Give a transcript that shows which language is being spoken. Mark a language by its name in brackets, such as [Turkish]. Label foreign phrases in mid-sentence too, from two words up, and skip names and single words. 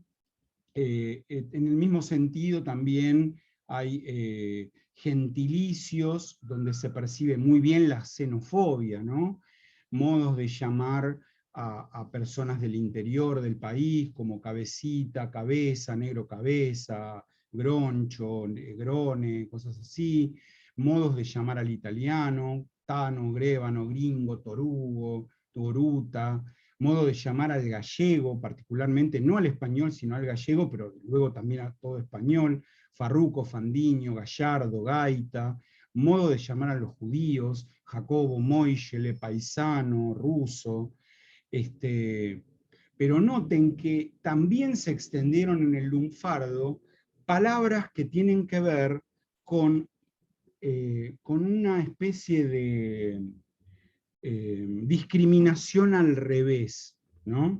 [Spanish] En el mismo sentido también hay gentilicios donde se percibe muy bien la xenofobia, ¿no? Modos de llamar a personas del interior del país, como cabecita, cabeza, negro cabeza, groncho, grone, cosas así, modos de llamar al italiano, tano, grébano, gringo, torugo, toruta, modo de llamar al gallego, particularmente no al español, sino al gallego, pero luego también a todo español, farruco, fandiño, gallardo, gaita, modo de llamar a los judíos, Jacobo, Moishele, paisano, ruso, pero noten que también se extendieron en el lunfardo palabras que tienen que ver con una especie de discriminación al revés, ¿no?